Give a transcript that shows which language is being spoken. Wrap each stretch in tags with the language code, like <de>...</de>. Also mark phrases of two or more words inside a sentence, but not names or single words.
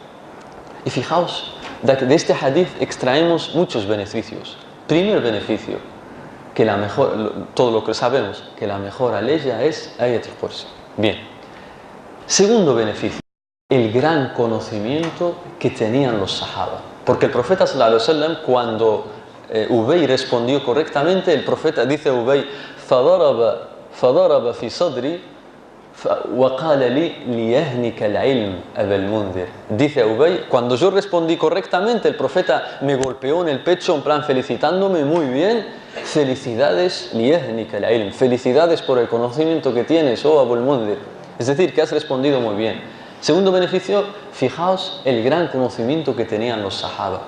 <es>Y fijaos, de este hadith extraemos muchos beneficios. Primer beneficio, que todo lo que sabemos, que la mejor aleya es Ayat al-Kursi. Bien. Segundo beneficio, el gran conocimiento que tenían los sahaba. Porque el profeta</es> <ar>صلى الله عليه وسلم,</ar> <es>cuando Ubay respondió correctamente, el profeta dice a Ubay:</es> <ar>فضرب في صدري وقال لي ليهنك العلم أبا المنذر.</ar> <es>Dice Ubay: cuando yo respondí correctamente, el profeta me golpeó en el pecho en plan felicitándome: muy bien, felicidades,</es> <ar>ليهنك العلم,</ar> <es>felicidades por el conocimiento que tienes, oh Abu al-Mundhir. Es decir, que has respondido muy bien. Segundo beneficio, fijaos el gran conocimiento que tenían los sahaba.</es>